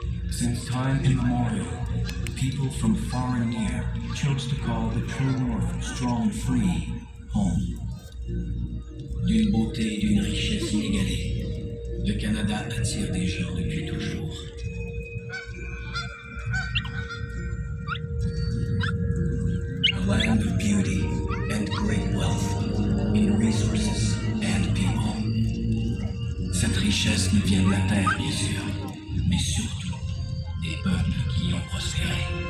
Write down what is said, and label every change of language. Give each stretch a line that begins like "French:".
English: Since time immemorial, people from far and near chose to call the true North strong, free, home.
French: D'une beauté et d'une richesse inégalée, le Canada attire des gens depuis toujours.
English: A land of beauty and great wealth in resources and people.
French: Cette richesse ne vient de la terre, bien sûr, mais surtout des peuples qui y ont prospéré.